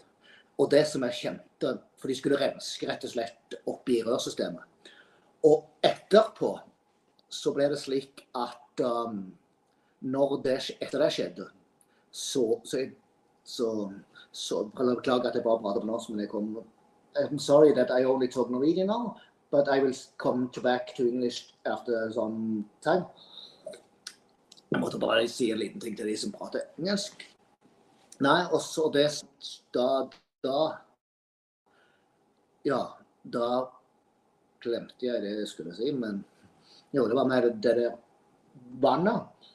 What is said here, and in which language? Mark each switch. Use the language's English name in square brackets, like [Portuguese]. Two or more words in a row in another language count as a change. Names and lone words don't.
[Norwegian] Og det som jeg kjente, for de skulle renske rett og slett opp i rørsystemet. Og etterpå, så ble det slik at etter det skjedde, så beklager at jeg bare prater på norsk, men jeg kommer. [English] I'm sorry that I only talk Norwegian now, but I will come back to English after some time. [Norwegian] Jeg måtte bare si en liten ting til de som prater engelsk. Nei, og så det, da glemte jeg det jeg skulle si, men jo, det var med det der vannet.